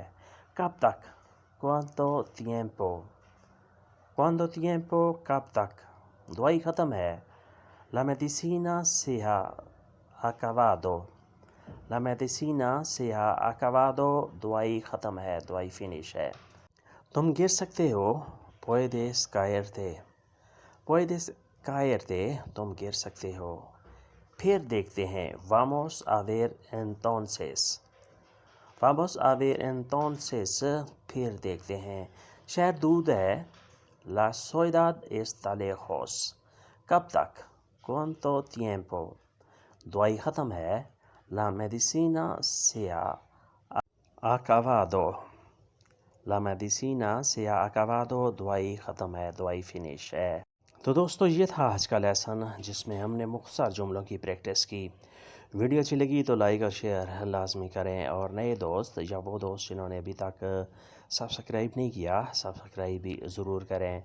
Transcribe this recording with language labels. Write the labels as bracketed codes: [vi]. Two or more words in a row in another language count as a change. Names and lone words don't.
[ur] کب تک؟ [es] ¿Cuánto tiempo? ¿Cuánto tiempo [ur] کب تک؟ دوائی ختم ہے. [es] La medicina se ha acabado. La medicina se ha acabado [ur] دوائی ختم ہے. دوائی فنش ہے. تم گر سکتے ہو. [es] Puedes caerte. Puedes caerte [ur] تم گر سکتے ہو. پھر دیکھتے ہیں. [es] Vamos a ver entonces. Vamos a ver entonces [ur] پھر دیکھتے ہیں. شہر دور ہے. [es] La ciudad está lejos. [ur] کب تک؟ [es] ¿Cuánto tiempo? [ur] دوائی ختم ہے. [es] La medicina se ha acabado. La medicina se ha acabado [ur] دوائی ختم ہے. دوائی فنش ہے. تو دوستو یہ تھا آج کا لیسن جس میں ہم نے مختصر جملوں کی پریکٹس کی۔ ویڈیو اچھی لگی تو لائک اور شیئر لازمی کریں، اور نئے دوست یا وہ دوست جنہوں نے ابھی تک سبسکرائب نہیں کیا سبسکرائب بھی ضرور کریں۔